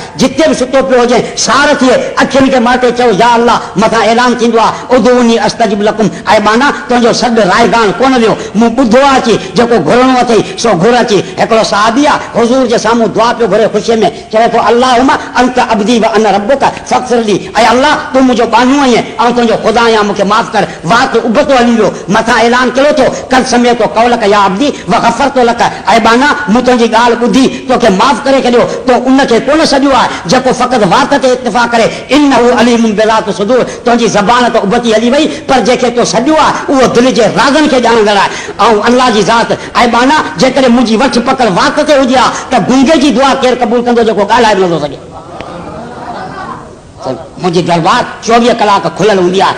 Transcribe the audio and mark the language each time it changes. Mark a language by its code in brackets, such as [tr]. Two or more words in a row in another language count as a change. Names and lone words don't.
[sd] जिते बि सुतो पियो हुजे सार थिए, अखियुनि खे माटे चओ [ar] يا الله, [sd] मथां ऐलान थींदो आहे [ar] ادعوني أستجب لكم. [sd] ऐं माना तुंहिंजो सॾु रायगान कोन वियो, मूं ॿुधो आहे अची जेको घुरणो अथई सो घुर अची। हिकिड़ो साहबी आहे हुज़ूर जे साम्हूं दुआ पियो घुरे ख़ुशीअ में, चवे थो [ar] اللهم أنت عبدي وأنا ربك فاغفر لي. [sd] ऐं अल्लाह तूं मुंहिंजो बानू आहीं ऐं तुंहिंजो ख़ुदा आहियां, मूंखे माफ़ कर। वात उबतो हली वियो, मथां ऐलान कयो थो [ar] قد سمعت قولك يا عبدي وغفرت لك. [sd] ऐं बाना मूं तुंहिंजी ॻाल्हि ॿुधी तोखे माफ़ करे छॾियो, तो उनखे कोन सॼो आहे जेको फ़क़ति वात ते इत्तिफ़ा करे। [ar] إنه عليم بذات الصدور. [sd] तुंहिंजी ज़बान त उबती हली वई, पर जंहिंखे तो सॼो आहे उहो दिलि जे राज़नि खे ॼाणंदड़ आहे। ऐं अल्लाह जी ज़ात ऐं बाना जेकॾहिं मुंहिंजी वठ पकड़ वात ते हुजे हा त गुंगे जी दुआ केरु क़बूल कंदो जेको ॻाल्हाए बि नथो सघे। मुंहिंजी दरबार 24 कलाक खुलियल हूंदी आहे।